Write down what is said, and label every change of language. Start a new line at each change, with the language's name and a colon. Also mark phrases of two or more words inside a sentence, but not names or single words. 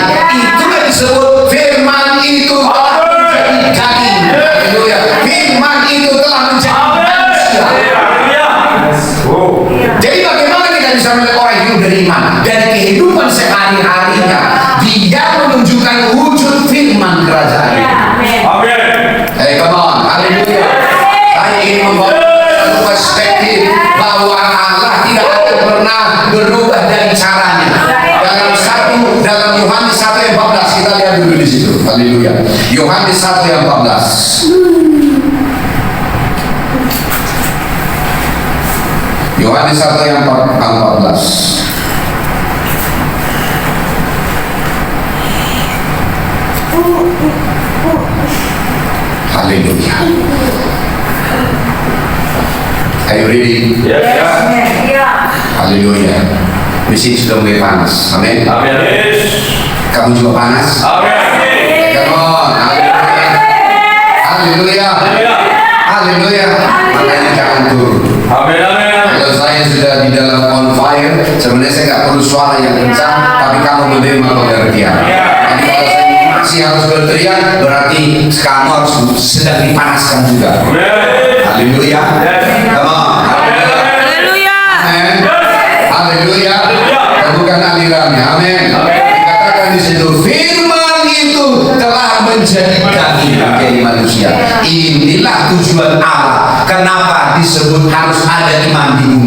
Indonesian: Itulah disebut firman itu telah menjadi daging. Haleluya. Firman itu telah menjadi manusia. Jadi bagaimana kita bisa melihat orang hidup dari iman? Dari kehidupan sehari-harinya dia menunjukkan wujud firman kerajaan. Amin.
English: Hey, come on,
Indonesian: haleluya. Saya ingin membawa satu perspektif bahwa Allah tidak akan pernah berubah dari caranya. Dalam Yohanes 1 ayat 14, kita lihat dulu di situ. Haleluya. Yohanes 1 ayat 14. Yohanes 1 ayat 14. Haleluya.
English: Are you ready?
Indonesian: Yes. Haleluya. Mesin sudah mulai panas. Amin. Amin. Kamu juga panas? Amin.
English: Come on.
Indonesian: Haleluya. Haleluya. Haleluya. Makanya jangan turun. Amin. Kalau saya sudah di dalam
English: on fire,
Indonesian: sebenarnya saya nggak perlu suara yang kencang, tapi kamu menerima pengertian. Jadi kalau saya masih harus berteriak, berarti kamu harus sedang dipanaskan juga. Haleluya.
English: Come on.
Indonesian: Haleluya. Amin. Haleluya. Bukan alirannya. Amin. Dikatakan di situ, firman itu telah menjadi daging bagi manusia. Inilah tujuan Allah. Kenapa disebut harus ada iman di bumi?